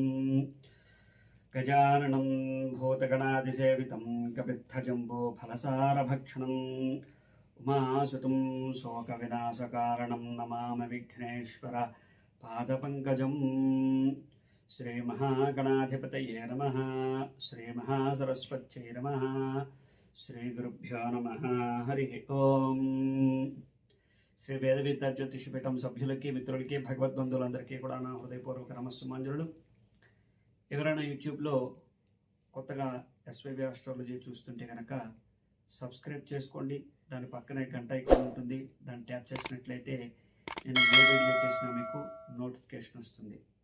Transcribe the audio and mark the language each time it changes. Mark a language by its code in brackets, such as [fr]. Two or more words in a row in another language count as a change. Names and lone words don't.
[sa] गजाननं भूतगणादिसेवितं कपित्थजम्बूफलसारभक्षणम् उमासुतं शोकविनाशकारणं नमामि विघ्नेश्वर पादपङ्कजम्। श्रीमहागणाधिपतये नमः। श्रीमहासरस्वत्यै नमः। श्रीगुरुभ्यो नमः। हरिः ओम्। [te] శ్రీ వేదవిద్య జ్యోతిషపీఠం సభ్యులకి మిత్రులకి భగవద్బంధువులందరికీ కూడా నా హృదయపూర్వక నమస్సుమాంజలులు. ఎవరైనా యూట్యూబ్లో కొత్తగా ఎస్వైవి ఆస్ట్రాలజీ చూస్తుంటే కనుక సబ్స్క్రైబ్ చేసుకోండి. దాని పక్కనే గంట ఐకాన్ ఉంటుంది, దాన్ని ట్యాప్ చేసినట్లయితే నేను ఏ వీడియో చేసినా మీకు నోటిఫికేషన్ వస్తుంది.